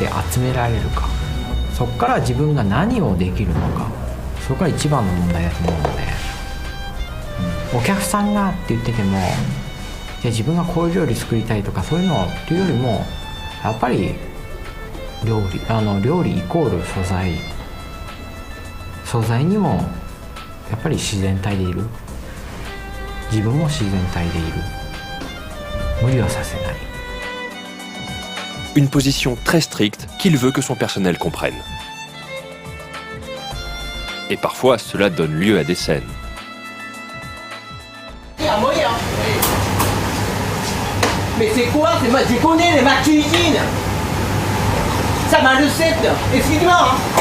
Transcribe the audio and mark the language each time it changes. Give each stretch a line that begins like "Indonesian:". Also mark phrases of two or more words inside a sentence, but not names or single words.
Japanese: で集められるか、そこから自分が何をできるのか、そこが一番の問題だと思うので、お客さんがって言ってても、じゃあ自分がこういう料理作りたいとかそういうのっていうよりも、やっぱり料理イコール素材にもやっぱり自然体でいる、自分も自然体でいる、無理はさせない。
French: Une position très stricte qu'il veut que son personnel comprenne. Et parfois, cela donne lieu à des scènes. Mais c'est quoi? Je connais ma cuisine. Ça m'a recette. Excuse-moi.